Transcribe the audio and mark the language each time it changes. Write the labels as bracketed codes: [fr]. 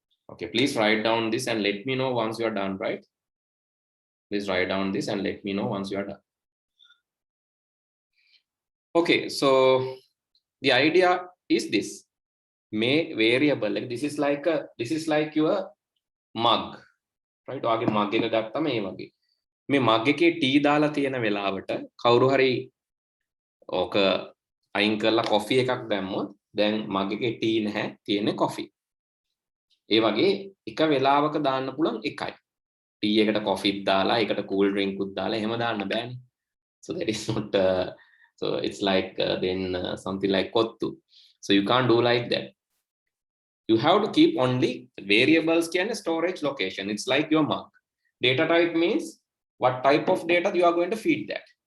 [en] Okay, please write down this and let me know once you are done, right? Please write down this and let me know once you are done. Okay, so the idea is this. May variable, like this is like your mug, right? [si] ඔයාගේ mug එක ගත්තම මේ වගේ. මේ mug එකේ tea දාලා තියෙන වෙලාවට කවුරු හරි ඕක අයින් කරලා coffee එකක් දැම්මොත් දැන් mug එකේ tea නැහැ, තියෙන්නේ coffee. ඒ වගේ එක වෙලාවක දාන්න පුළුවන් එකයි. tea එකට coffee දාලා ඒකට cool drink උත් දාලා එහෙම දාන්න බෑනේ. [en] So that is not so it's like then something like kottu. So you can't do like that. You have to keep only variables and storage location. It's like your mug. Data type means what type of data you are going to feed that.